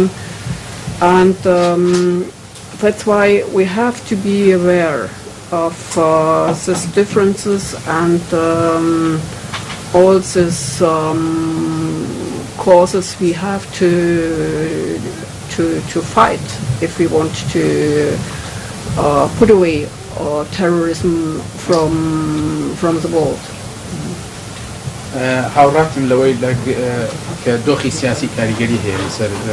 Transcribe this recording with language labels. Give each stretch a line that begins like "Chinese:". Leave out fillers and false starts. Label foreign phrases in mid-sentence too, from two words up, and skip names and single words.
English: And that's why we have to be aware of these differences and all these causes we have to fight if we want to put away terrorism from the world.
Central Kurdish: هاوڕاتم لەوەی کە دۆخی سیاسی کاریگەری هەیە لەسەر